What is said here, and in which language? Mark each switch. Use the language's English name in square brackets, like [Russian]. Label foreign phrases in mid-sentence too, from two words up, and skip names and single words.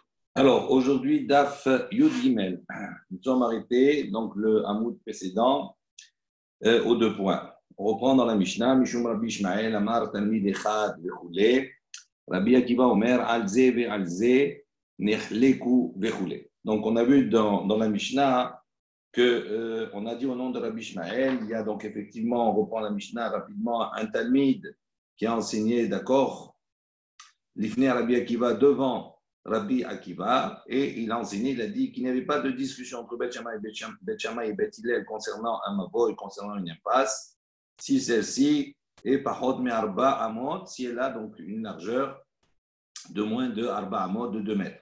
[French] Alors, aujourd'hui, [Hebrew] דף י״ג. [French] Nous sommes arrêtés, donc le Hamoud précédent, aux deux points. On reprend dans la Mishnah, [Hebrew] משום רבי ישמעאל, אמר תלמיד אחד, וכו׳, רבי עקיבא אומר, על זה ועל זה נחלקו וכו. [French] Donc, on a vu dans la Mishnah que on a dit au nom de Rabbi Ishmael, il y a donc effectivement, on reprend la Mishnah rapidement, un Talmid qui a enseigné, d'accord, [Hebrew] לפני רבי עקיבא [French] devant Rabbi Akiva, et il a enseigné, il a dit qu'il n'y avait pas de discussion entre Beth Shammai et Beth Hillel concernant un mavoy, concernant une impasse, si celle-ci est [Hebrew] פחות מארבע אמות, [French] si elle a donc une largeur de moins de [Hebrew] ארבע אמות, [French] de 2 mètres.